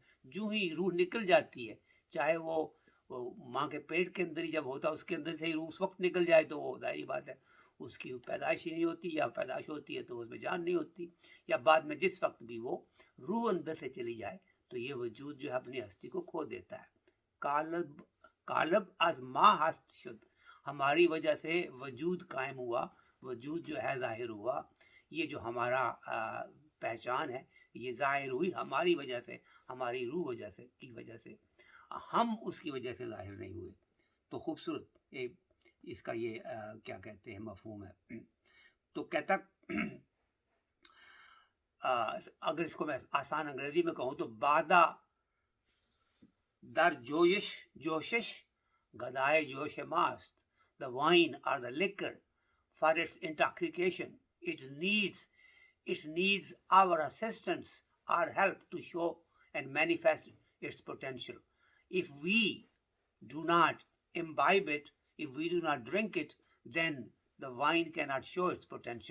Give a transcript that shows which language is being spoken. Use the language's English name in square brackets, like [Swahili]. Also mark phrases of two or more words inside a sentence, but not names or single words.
[Urdu] جو ہی روح نکل جاتی ہے، چاہے وہ ماں کے پیٹ کے اندر ہی جب ہوتا اس کے اندر سے ہی روح اس وقت نکل جائے تو وہ ظاہری بات ہے اس کی پیدائش ہی نہیں ہوتی، یا پیدائش ہوتی ہے تو اس میں جان نہیں ہوتی، یا بعد میں جس وقت بھی وہ روح اندر سے چلی جائے تو یہ وجود جو ہے اپنی ہستی کو کھو دیتا ہے. [Persian] کالب از ما ہست شد، [Urdu] ہماری وجہ سے وجود قائم ہوا، وجود جو ہے ظاہر ہوا. یہ جو ہمارا پہچان ہے یہ ظاہر ہوئی ہماری وجہ سے، ہماری روح وجہ سے کی وجہ سے، ہم اس کی وجہ سے ظاہر نہیں ہوئے. تو خوبصورت اس کا یہ کیا کہتے ہیں مفہوم ہے. تو کہتا اگر اس کو میں آسان انگریزی میں کہوں تو [Persian] بادہ در جوشش گدائے جوش ماست. [English] The wine or the liquor, for its intoxication, it needs our assistance or help to show and manifest its potential. If we do not imbibe it, if we do not drink it, then the wine cannot show its potential.